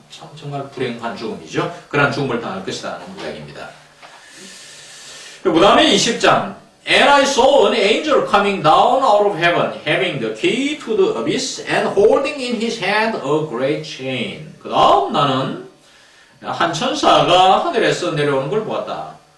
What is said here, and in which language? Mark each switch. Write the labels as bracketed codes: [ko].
[ko] 참 정말 불행한 죽음이죠. 그러한 죽음을 당할 것이다 하는 이야기입니다. 그 다음에 20장 [en] And I saw an angel coming down out of heaven, having the key to the abyss and holding in his hand a great chain. [ko] 그 다음 나는 한 천사가 하늘에서 내려오는 걸 보았다.